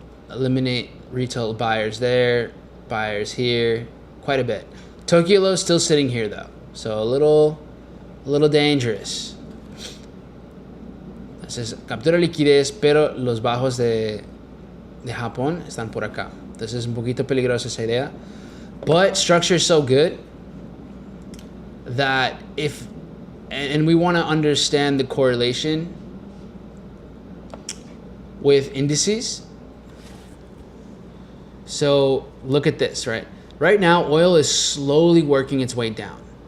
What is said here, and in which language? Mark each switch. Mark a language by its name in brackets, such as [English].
[English] Eliminate retail buyers there, buyers here, quite a bit. Tokyo low still sitting here though, so a little dangerous. [Spanish] Entonces, captura liquidez, pero los bajos de Japón están por acá. Entonces es un poquito peligrosa esa idea. [English] But structure is so good that and we want to understand the correlation with indices. So look at this, right? Right now, oil is slowly working its way down.